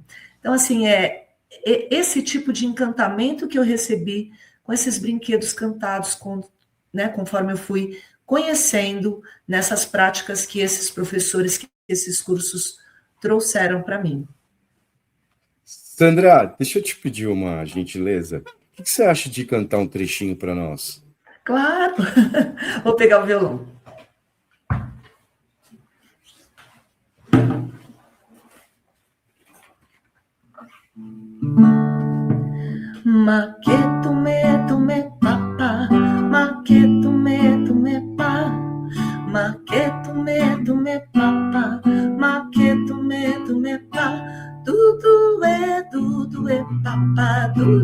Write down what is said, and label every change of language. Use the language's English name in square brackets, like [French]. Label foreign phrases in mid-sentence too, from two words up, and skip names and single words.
[Portuguese] Então, assim, esse tipo de encantamento que eu recebi com esses brinquedos cantados, né, conforme eu fui conhecendo nessas práticas que esses professores, que esses cursos trouxeram para mim. Sandra, deixa eu te pedir uma gentileza. O que você acha de cantar um trechinho para nós? Claro! Vou pegar o violão. Maquetume papa, maquetume pá, maquetume papa, maquetume pá, duduê papa,